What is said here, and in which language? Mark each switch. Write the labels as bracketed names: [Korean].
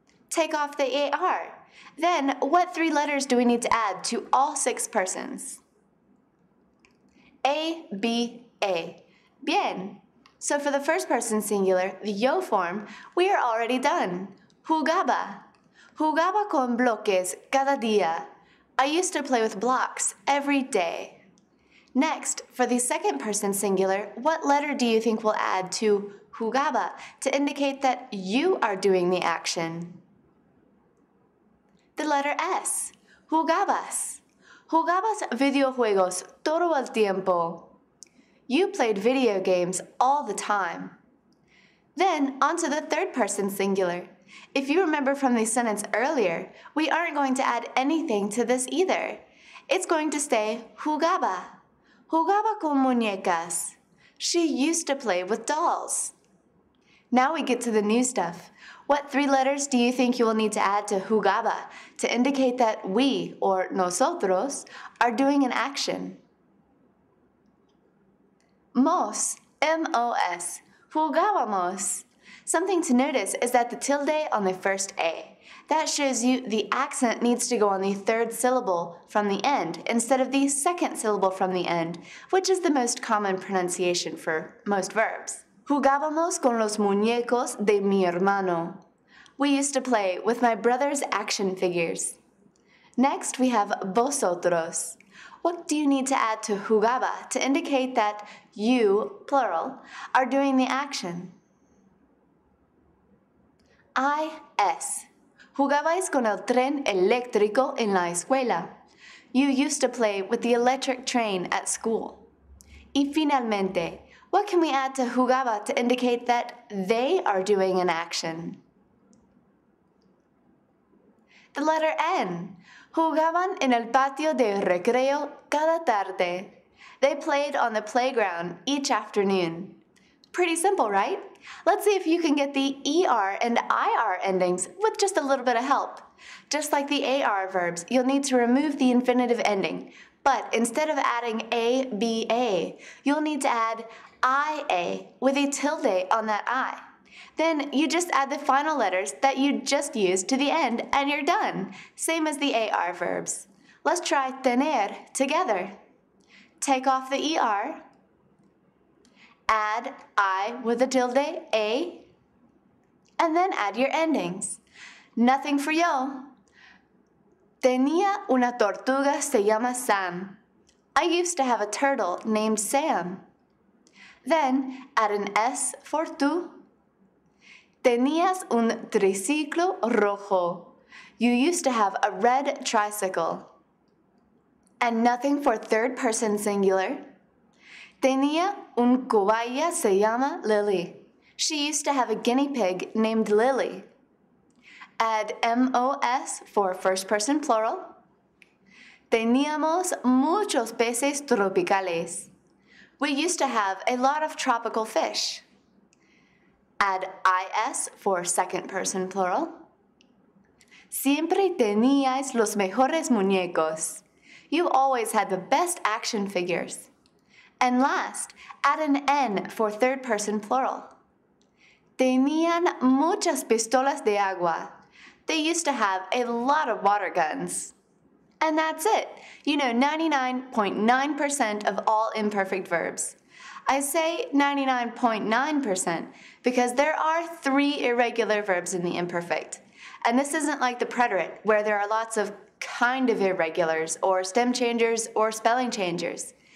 [English] Take off the AR. Then, what 3 letters do we need to add to all 6 persons? A, B, A. Bien. So for the first person singular, the yo form, we are already done. [Spanish] Jugaba. Jugaba con bloques cada día. [English] I used to play with blocks every day. Next, for the second person singular, what letter do you think we'll add to jugaba, to indicate that you are doing the action. The letter S, jugabas. [Spanish] Jugabas videojuegos todo el tiempo. [English] You played video games all the time. Then, on to the third person singular. If you remember from the sentence earlier, we aren't going to add anything to this either. It's going to stay jugaba. [Spanish] Jugaba con muñecas. [English] She used to play with dolls. Now we get to the new stuff. What 3 letters do you think you will need to add to jugaba to indicate that we, or nosotros, are doing an action? [Spanish] Mos, M-O-S, jugábamos. [English] Something to notice is that the tilde on the first A. That shows you the accent needs to go on the third syllable from the end instead of the second syllable from the end, which is the most common pronunciation for most verbs. [Spanish] Jugábamos con los muñecos de mi hermano. [English] We used to play with my brother's action figures. Next, we have vosotros. What do you need to add to jugaba to indicate that you, plural, are doing the action? I-S. [Spanish] Jugabais con el tren eléctrico en la escuela. [English] You used to play with the electric train at school. [Spanish] Y finalmente, [English] what can we add to jugaba to indicate that they are doing an action? The letter N. [Spanish] Jugaban en el patio de recreo cada tarde. [English] They played on the playground each afternoon. Pretty simple, right? Let's see if you can get the ER and IR endings with just a little bit of help. Just like the AR verbs, you'll need to remove the infinitive ending. But instead of adding A-B-A, you'll need to add I-A with a tilde on that I. Then you just add the final letters that you just used to the end and you're done. Same as the AR verbs. Let's try tener together. Take off the ER. Add I with a tilde, A, and then add your endings. Nothing for yo. [Spanish] Tenía una tortuga se llama Sam. [English] I used to have a turtle named Sam. Then add an S for tú. [Spanish] Tenías un triciclo rojo. [English] You used to have a red tricycle. And nothing for third person singular. [Spanish] Tenía un cobaya se llama Lily. [English] She used to have a guinea pig named Lily. Add MOS for first person plural. [Spanish] Teníamos muchos peces tropicales. [English] We used to have a lot of tropical fish. Add IS for second person plural. [Spanish] Siempre teníais los mejores muñecos. [English] You always had the best action figures. And last, add an N for third person plural. [Spanish] Tenían muchas pistolas de agua. [English] They used to have a lot of water guns. And that's it. You know 99.9% of all imperfect verbs. I say 99.9% because there are 3 irregular verbs in the imperfect. And this isn't like the preterite, where there are lots of kind of irregulars, or stem changers, or spelling changers.